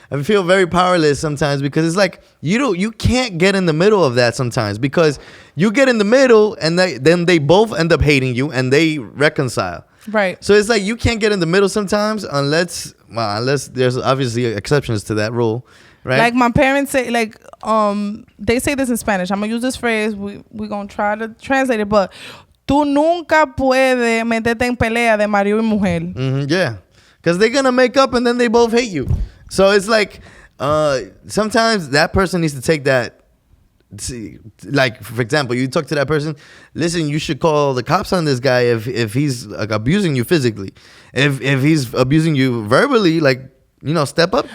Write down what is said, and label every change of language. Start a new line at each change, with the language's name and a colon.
English: I feel very powerless sometimes because it's like, you can't get in the middle of that sometimes, because you get in the middle and then they both end up hating you and they reconcile. Right. So it's like you can't get in the middle sometimes unless there's obviously exceptions to that rule, right? Like my parents say, like they say this in Spanish. I'm gonna use this phrase. We're gonna try to translate it, but
Spanish: tú nunca puedes meterte en pelea de marido y mujer.
English: Mm-hmm, yeah, because they're gonna make up and then they both hate you. So it's like sometimes that person needs to take that. Like, for example, you talk to that person, listen, you should call the cops on this guy if he's like abusing you physically. If he's abusing you verbally, like, you know, step up.